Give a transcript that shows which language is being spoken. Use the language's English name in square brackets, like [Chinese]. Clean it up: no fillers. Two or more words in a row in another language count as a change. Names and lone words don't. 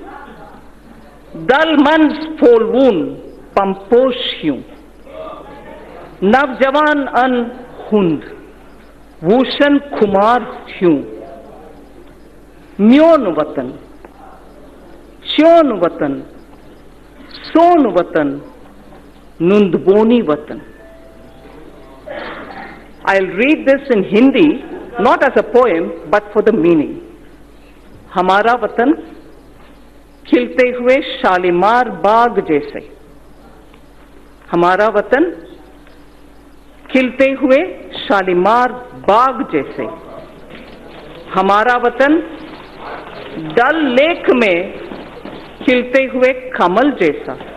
[Kashmiri] दलमन फोलवून पंपोश ह्यूं, नवजवान अन हुंद भूषण कुमार ह्यूं, म्योन वतन, च्योन वतन, सोन वतन, नुंदबोनी वतन. [English] I'll read this in Hindi, not as a poem, but for the meaning. [Hindi] हमारा वतन खिलते हुए शालीमार बाग जैसे, हमारा वतन खिलते हुए शालीमार बाग जैसे, हमारा वतन डल लेक में खिलते हुए कमल जैसा,